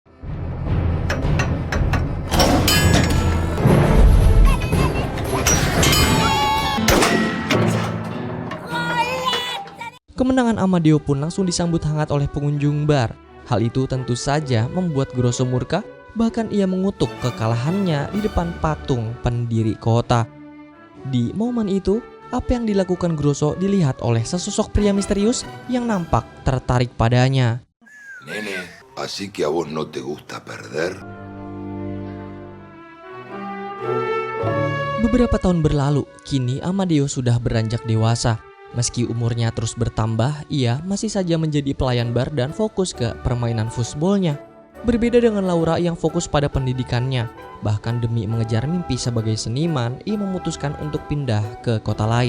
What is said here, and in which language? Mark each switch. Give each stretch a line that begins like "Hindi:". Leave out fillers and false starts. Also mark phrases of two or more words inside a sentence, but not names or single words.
Indonesian: Kemenangan Amadeo pun langsung disambut hangat oleh pengunjung bar. Hal itu tentu saja membuat Grosso murka, bahkan ia mengutuk kekalahannya di depan patung pendiri kota. Di momen itu, apa yang dilakukan Grosso dilihat oleh sesosok pria misterius yang nampak tertarik padanya.
Spanish: Nene, así que a vos no te gusta perder?
Indonesian: Beberapa tahun berlalu, kini Amadeo sudah beranjak dewasa. Meski umurnya terus bertambah, ia masih saja menjadi pelayan bar dan fokus ke permainan footballnya. Berbeda dengan Laura yang fokus pada pendidikannya. Bahkan demi mengejar mimpi sebagai seniman, ia memutuskan untuk pindah ke kota lain.